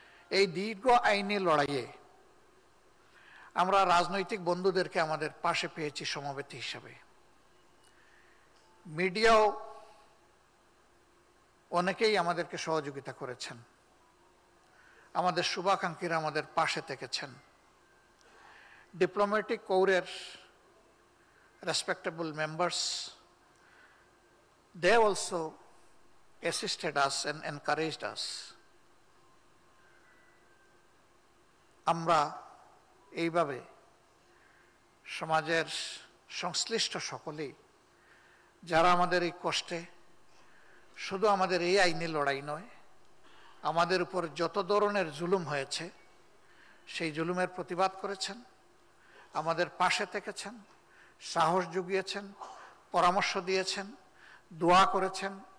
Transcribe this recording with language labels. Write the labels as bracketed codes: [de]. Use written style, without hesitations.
[bn] এই দীর্ঘ আইনি লড়াইয়ে আমরা রাজনৈতিক বন্ধুদেরকে আমাদের পাশে পেয়েছি সমবেতী হিসাবে। মিডিয়াও অনেকেই আমাদেরকে সহযোগিতা করেছেন। আমাদের শুভাকাঙ্ক্ষীরা আমাদের পাশে থেকেছেন। [en] Diplomatic কোরের respectable members, they also assisted us and encouraged us. [bn] আমরা এইভাবে সমাজের সংশ্লিষ্ট সকলেই যারা আমাদের এই কষ্টে, শুধু আমাদের এই আইনি লড়াই নয়, আমাদের উপর যত ধরনের জুলুম হয়েছে সেই জুলুমের প্রতিবাদ করেছেন, আমাদের পাশে থেকেছেন, সাহস জুগিয়েছেন, পরামর্শ দিয়েছেন, দোয়া করেছেন।